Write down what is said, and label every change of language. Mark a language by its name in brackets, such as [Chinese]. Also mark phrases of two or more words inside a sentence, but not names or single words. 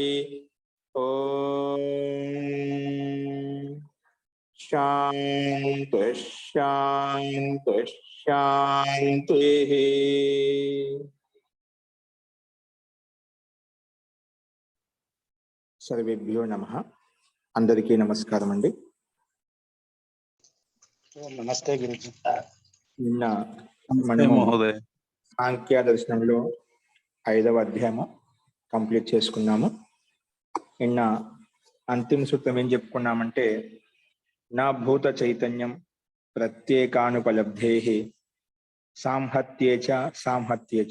[Sanskrit] ओम शांति शांति शांति। सर्वेभ्यो नमः। [Telugu] అందరికీ నమస్కారం అండీ। [Hindi] नमस्ते गुरुजी। [Telugu] నిన్న [Sanskrit] నమస్తే మహోదయ. [Telugu] సాంఖ్య దర్శనంలో 5వ అధ్యాయము కంప్లీట్ చేసుకున్నాము. నిన్న అంతిమ సూత్రం ఏం చెప్పుకున్నామంటే [Sanskrit] నా భూత చైతన్యం ప్రత్యేకానుపలబ్ధేః సాంహత్యేచ సాంహత్యేచ.